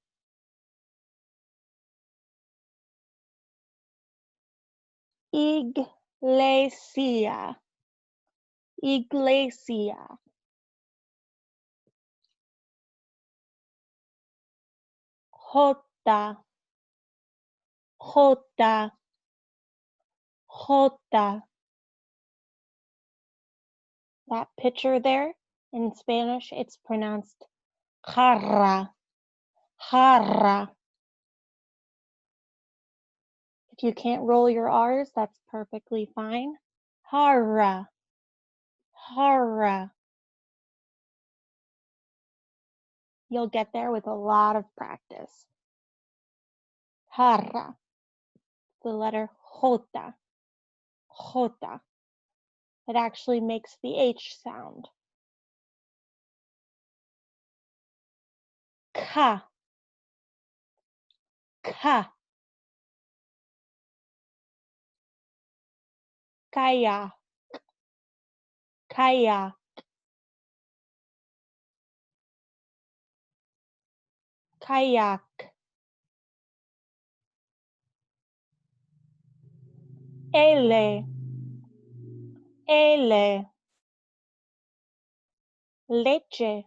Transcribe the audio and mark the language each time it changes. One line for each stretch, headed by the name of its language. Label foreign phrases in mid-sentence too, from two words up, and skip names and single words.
Spanish: Iglesia. Iglesia. Jota. Jota. Jota.
English: That picture there, in Spanish, it's pronounced jarra.
Spanish: Jarra.
English: If you can't roll your R's, that's perfectly fine.
Spanish: Jarra. Jarra.
English: You'll get there with a lot of practice. Jarra. The letter jota.
Spanish: Jota.
English: It actually makes the H sound.
Spanish: Ka. Ka. Kaya. Kaya. Kayak. Ele. Ele. Leche.